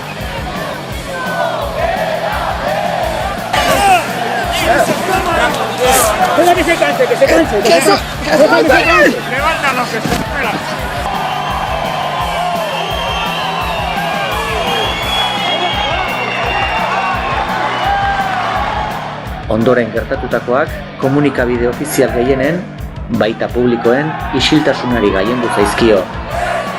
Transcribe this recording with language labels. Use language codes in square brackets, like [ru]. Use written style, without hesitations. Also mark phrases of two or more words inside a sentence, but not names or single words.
[es] Deja que se canse, que se canse. Levántalo, que se espera. [eu] Ondoren gertatutakoak komunikabide ofizial gehienen, baita publikoen, isiltasunari gailendu zaizkio.